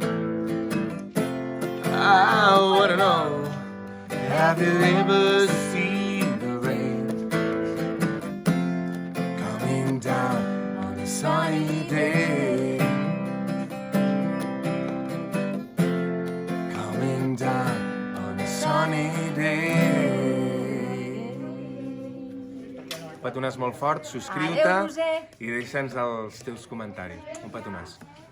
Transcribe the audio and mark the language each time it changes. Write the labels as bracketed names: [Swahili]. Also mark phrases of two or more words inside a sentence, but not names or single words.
[English] I wanna know, have you ever seen the rain? Coming down on a sunny day. Coming down on a sunny day. [Catalan] Un petonàs molt fort, subscriu-te i deixa'ns els teus comentaris. Un petonàs.